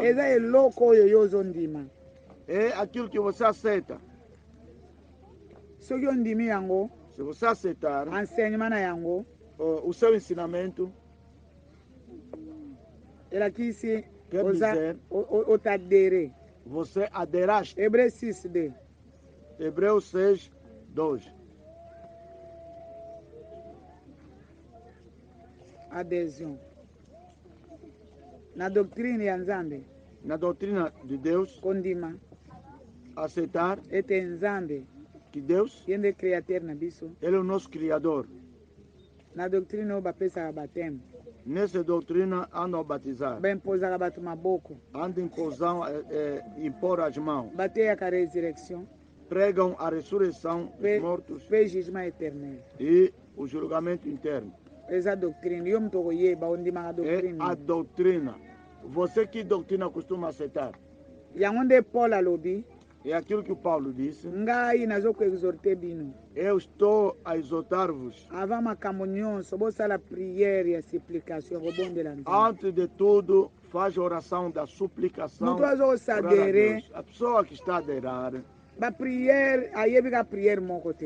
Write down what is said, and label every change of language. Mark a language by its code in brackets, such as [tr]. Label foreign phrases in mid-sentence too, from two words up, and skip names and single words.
[ln] eza eloko oyo yo ozondima [pt] é aquilo que você aceita. [ln] soki ondimi yango [pt] Se você aceitar [ln] enseignement na yango [pt] o seu ensinamento, [ln] elakisi [pt] Quer [ln] oza [pt] dizer- [ln] otadere [pt] você aderaste. [ln] hébreu 6d [pt] Hebreus 6, 2. [ln] adhésion na doctrine ya nzambe [pt] Na doutrina de Deus, [ln] kondima [pt] aceitar [ln] ete nzambe [pt] que Deus, [ln] ye nde créateur na biso [pt] Ele é o nosso Criador. [ln] na doctrine oyo bapesaka bateme [pt] Nessa doutrina andam a batizar, [ln] baimpozaka bato maboko [pt] andam em posão, impor as mãos, [ln] bateyaka résurrection [pt] pregam a ressurreição dos mortos [ln] mpe [fr] jugement éternel [pt] e o julgamento interno. [ln] eza doctrine yo moto okoyeba ondimaka [pt] É doctrine a doutrina. Você que doutrina costuma aceitar? [ln] yango nde paul alobi [pt] É aquilo que o Paulo disse. [ln] ngai nazokuexorte bino [pt] Eu estou a exortar-vos. [ln] avant makambo nyonso bosala priere ya supplication kobondela nzambe. [pt] Antes de tudo, faz a oração da suplicação. [ln] Mutu [pt] orar a [ln] azosadere [pt] Deus. A pessoa que está a aderar [ln] bapriere ayebi ka priere moko te.